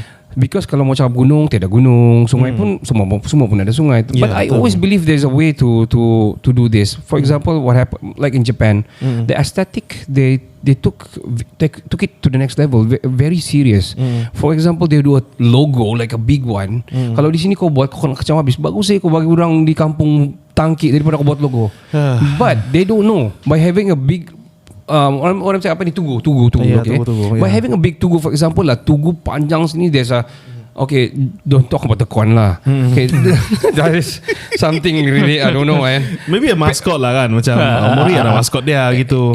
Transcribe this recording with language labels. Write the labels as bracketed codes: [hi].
[ms] Because kalau mau cakap gunung, tiada gunung, sungai pun semua pun ada sungai. [en] But I always believe there's a way to do this. For example, what happened like in Japan, the aesthetic they took it to the next level, very serious. For example, they do a logo like a big one. [ms] Kalau di sini kau buat kau kacau habis. Bagus sih kau bagi orang di kampung tangki daripada kau buat logo. [en] But they don't know by having a big [ms] orang cakap apa ni [en] tugu okay. By having a big tugu, for example lah, [ms] tugu panjang sini [en] there's a okay, don't talk about the corn lah. Okay, that is something really I don't know maybe a mascot [ms] lah kan, macam Mori ada mascot dia gitu.